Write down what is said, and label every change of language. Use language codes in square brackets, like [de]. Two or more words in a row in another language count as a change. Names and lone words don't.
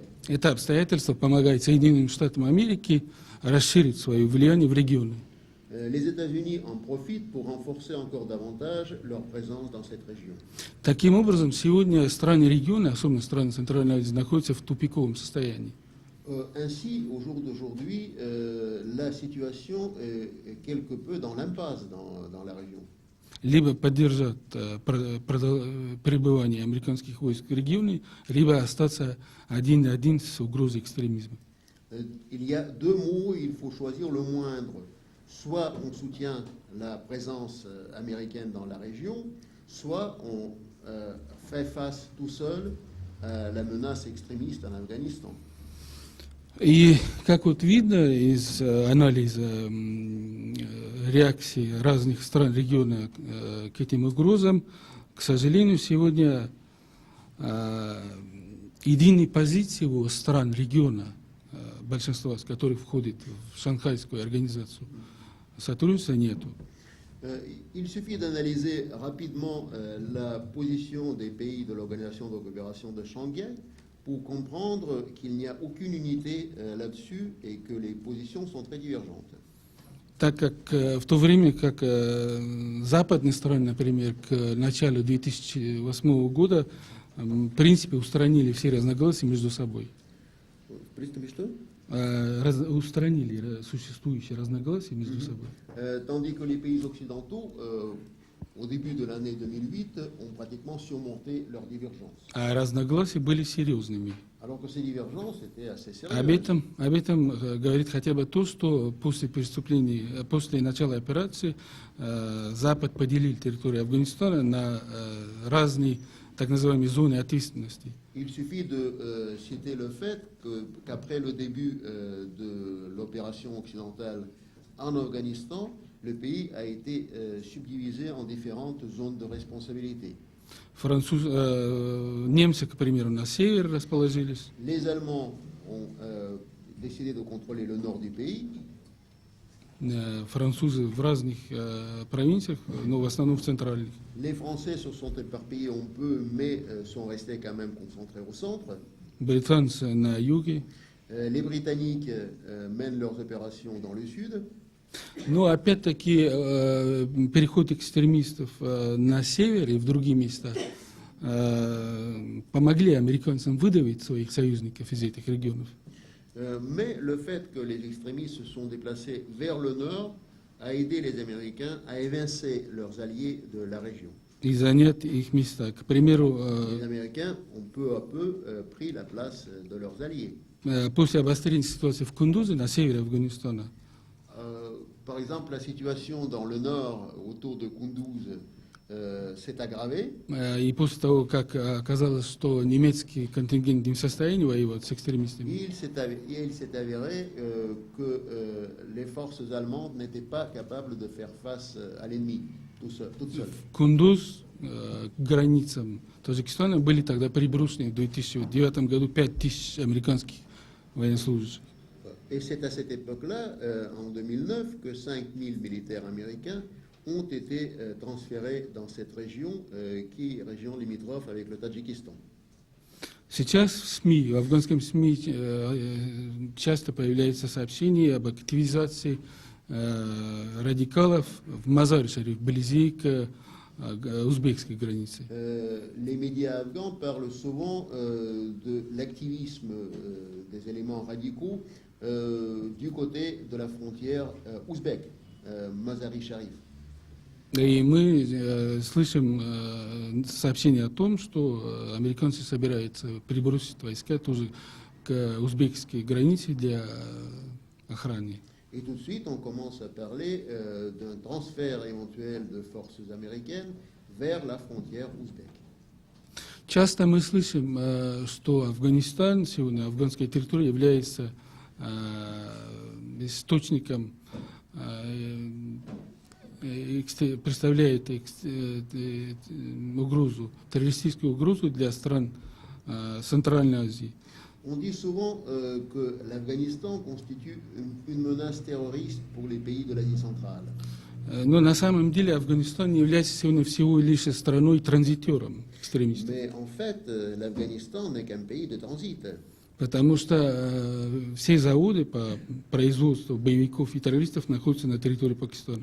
[ru] Это обстоятельство помогает Соединенным Штатам Америки расширить свое влияние в регионе. [fr] Les États-Unis en profitent pour renforcer encore davantage leur présence dans cette région. [ru] Таким образом, сегодня страны региона, особенно страны Центральной Азии, находятся в тупиковом состоянии. [fr] Ainsi, au jour d'aujourd'hui, la situation est quelque peu dans l'impasse dans la région. [ru] Либо поддержать пребывание американских войск в регионе, либо остаться один на один с угрозой экстремизма. [fr] Il y a deux mots, il faut choisir le moindre. Soit on soutient la présence américaine dans la région, soit on fait face tout seul à la menace extrémiste en Afghanistan. [ru] И как вот видно из анализа реакции разных стран региона к этим угрозам, к сожалению, сегодня единой позиции у стран региона, большинство из которых входит в Шанхайскую организацию сотрудничества, нету. [fr] Il suffit d'analyser rapidement la position des pays de l'Organisation de coopération de Shanghai pour comprendre qu'il n'y a aucune unité là-dessus et que les positions sont très divergentes. [ru] Так как в то время как западные страны, например, к началу 2008 года в принципе, устранили все разногласия между собой. В принципе, что? Устранили существующие разногласия между собой. [fr] Tandis que les pays occidentaux, au début de l'année 2008, ont pratiquement surmonté leurs divergences. [ru] А разногласия были серьезными. [fr] Alors que ces divergences étaient assez [ru] Об [fr] sérieuses. [ru] этом говорит хотя бы то, что после преступлений, после начала операции Запад поделил территорию Афганистана на разные так называемые зоны ответственности. [fr] Il suffit de citer le fait qu'après le début de l'opération occidentale en Afghanistan, le pays a été subdivisé en différentes zones de responsabilité. [ru] Немцы, к примеру, на север расположились, [fr] Les Allemands ont décidé de contrôler le nord du pays. [ru] французы в разных провинциях, но в основном в центральных. [fr] Les Français se sont éparpillés un peu, mais sont restés quand même concentrés au centre. [ru] Британцы на юге. [fr] Les Britanniques mènent leurs opérations dans le sud. [ru] Но опять-таки переход экстремистов на север и в другие места помогли американцам выдавить своих союзников из этих регионов. [fr] Mais le fait que les extrémistes se sont déplacés vers le nord a aidé les Américains à évincer leurs alliés de la région. [ru] И занять их места. К примеру, [fr] Les Américains ont peu à peu pris la place de leurs alliés. [ru] после обострения ситуации в Кундузе, на севере Афганистана, [fr] Par exemple, la situation dans le nord, autour de Kunduz, s'est aggravée. [ru] и после того, как оказалось, что немецкий контингент не в состоянии воевать с экстремистами, [fr] Il s'est avéré que les forces allemandes n'étaient pas capables de faire face à l'ennemi toutes seules. [ru] Кундуз к границам Таджикистана были тогда приброшены в 2009 году 5000 американских военнослужащих. [fr] Et c'est à cette époque-là, en 2009, que 5000 militaires américains ont été transférés dans cette région, qui est région limitrophe avec le Tadjikistan. [ru] Сейчас в СМИ, в афганском СМИ часто появляются сообщения об активизации радикалов в Мазар-Шариф, вблизи к узбекской границе. [fr] Les médias afghans parlent souvent de l'activisme des éléments radicaux du côté de la frontière ouzbek, Mazar-i-Sharif. [ru] И мы слышим сообщения о том, что американцы собираются перебросить войска тоже к узбекской границе для охраны. [fr] Et tout de suite, on commence à parler d'un transfert éventuel de forces américaines vers la frontière ouzbek. [ru] Часто мы слышим, что Афганистан, сегодня афганская территория является источником, представляет угрозу, террористическую угрозу для стран Центральной Азии. [fr] On dit souvent que l'Afghanistan constitue une menace terroriste pour les pays de l'Asie centrale. [ru] Но на самом деле Афганистан не является сегодня всего лишь страной-транзитером экстремистов. [fr] Mais en fait, l'Afghanistan n'est qu'un pays de transit. [ru] Потому что все заводы по производству боевиков и террористов находятся на территории Пакистана.